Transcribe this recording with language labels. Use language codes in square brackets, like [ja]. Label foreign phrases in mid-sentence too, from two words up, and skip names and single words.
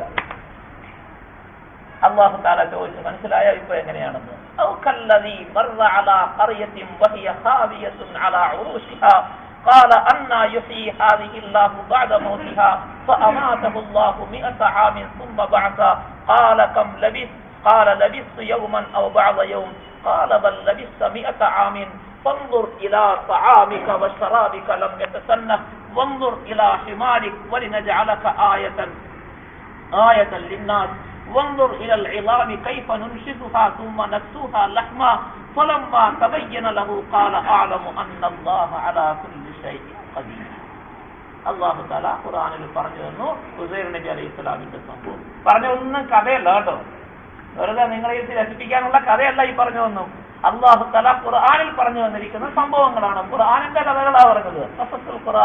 [ar] الله تعالى [ml] ചോദിച്ചു, മനസ്സിലായോ ഇപ്പൊ എങ്ങനെയാണെന്ന്? [ar] أو كالذي مر على قرية وهي خاوية على عروشها قال أنى يحيي هذه الله بعد موتها فأماته الله 100 عام ثم بعث قال كم لبثت قال لبثت يوما أو بعض يوم قال بل لبثت 100 عام فانظر إلى طعامك وشرابك لم يتسنه وانظر إلى حمارك ولنجعلك آية للناس وانظر إلى العظام كيف ننشزها ثم نكسوها لحما فلما تبين له قال أعلم أن الله على كل شيء قدير. الله تعالى [ml] ഖുർആനിൽ പറഞ്ഞു തന്നു ഉസൈർ നബി അലൈഹിസ്സലാമിന്റെ സംഭവം. പറഞ്ഞൊന്നും കഥയല്ല കേട്ടോ, വെറുതെ നിങ്ങളെ രസിപ്പിക്കാനുള്ള കഥയല്ല ഈ പറഞ്ഞു തന്നു. [ar] الله تعالى [ml] ഖുർആനിൽ പറഞ്ഞു വന്നിരിക്കുന്ന സംഭവങ്ങളാണ്. ഖുർആനിന്റെ കഥകളാ പറഞ്ഞത്. [ar] قصص القرآن.